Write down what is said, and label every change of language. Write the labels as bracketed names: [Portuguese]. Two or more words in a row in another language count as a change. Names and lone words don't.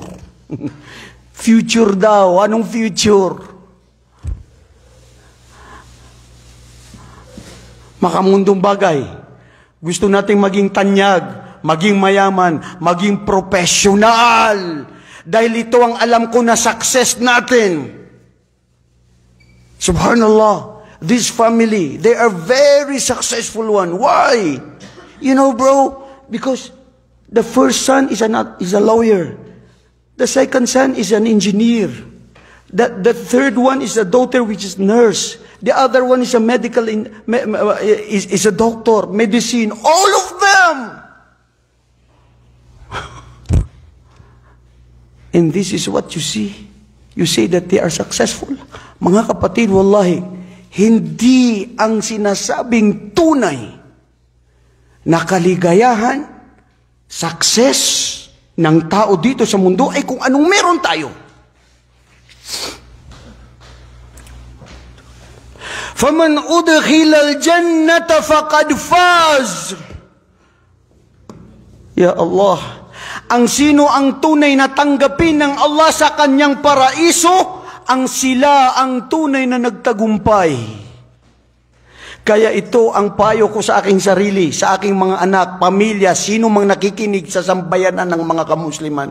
[Filipino] Future daw. Anong future? Makamundong bagay. Gusto nating maging tanyag, maging mayaman, maging professional. Dahil ito ang alam ko na success natin. Subhanallah. [English] This family, they are very successful one. Why? You know, bro, because the first son is a lawyer. The second son is an engineer. The third one is a daughter which is nurse. The other one is a is a doctor, medicine. All of them. And this is what you see. You say that they are successful. [Filipino] Mga kapatid, wallahi, hindi ang sinasabing tunay na kaligayahan, success ng tao dito sa mundo ay kung anong meron tayo. [Arabic] فَمَنْ أُدْخِلَ الْجَنَّةَ فَقَدْ فَازَ. Ya Allah, [Filipino] ang sino ang tunay na tanggapin ng Allah sa kanyang paraiso, ang sila ang tunay na nagtagumpay. Kaya ito ang payo ko sa aking sarili, sa aking mga anak, pamilya, sino mang nakikinig sa sambayanan ng mga kamusliman.